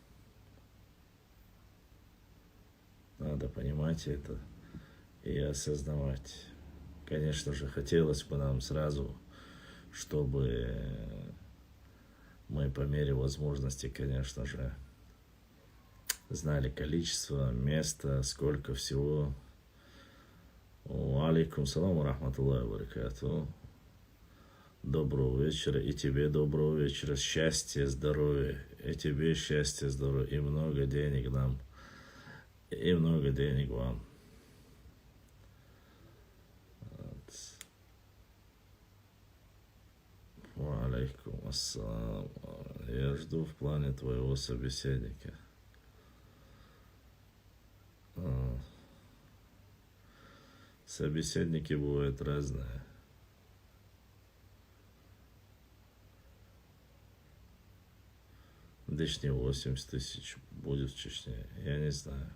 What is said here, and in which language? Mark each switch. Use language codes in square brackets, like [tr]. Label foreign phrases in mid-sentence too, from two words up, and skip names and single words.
[ru] Надо понимать это и осознавать. Конечно же, хотелось бы нам сразу, чтобы мы по мере возможности, конечно же, знали количество, место, сколько всего. [ar] عليكم السلام ورحمة الله وبركاته. [ru] Доброго вечера. И тебе доброго вечера. Счастья, здоровья. И тебе счастья, здоровья. И много денег нам. И много денег вам. [ar] عليكم السلام. [ru] Я жду в плане твоего собеседника. Собеседники бывают разные. Дышни 80 тысяч будет в Чечне.